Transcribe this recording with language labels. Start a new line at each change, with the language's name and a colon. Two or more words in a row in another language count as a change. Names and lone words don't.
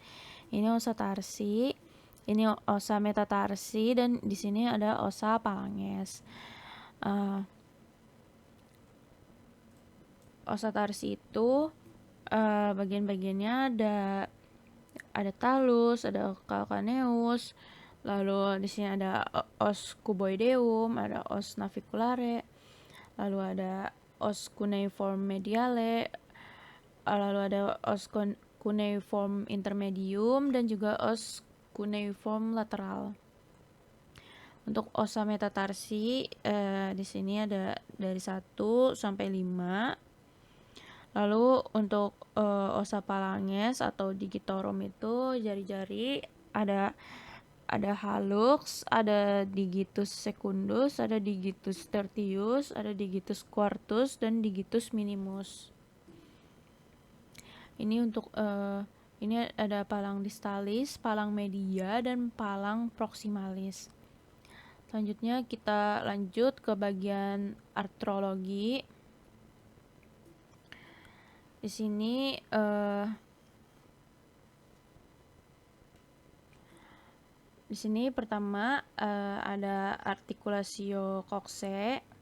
Indonesian: Ini
Latin: ossa tarsi,
Indonesian: ini
Latin: ossa metatarsi,
Indonesian: dan di sini ada
Latin: ossa phalanges. Ossa tarsi
Indonesian: itu bagian-bagiannya ada talus, ada calcaneus, lalu di sini ada
Latin: os cuboideum,
Indonesian: ada
Latin: os naviculare,
Indonesian: lalu ada
Latin: os cuneiform mediale,
Indonesian: lalu ada
Latin: os cuneiform intermedium,
Indonesian: dan juga
Latin: os cuneiform lateral.
Indonesian: Untuk
Latin: ossa metatarsi
Indonesian: di sini ada dari 1 sampai 5. Lalu untuk
Latin: ossa phalanges
Indonesian: atau digitorum itu jari-jari ada hallux, ada
Latin: digitus secundus,
Indonesian: ada
Latin: digitus tertius,
Indonesian: ada
Latin: digitus quartus,
Indonesian: dan
Latin: digitus minimus.
Indonesian: Ini untuk ini ada
Latin: palang distalis, palang media,
Indonesian: dan
Latin: palang proximalis.
Indonesian: Selanjutnya kita lanjut ke bagian artrologi. Di sini pertama ada
Latin: articulatio coxae.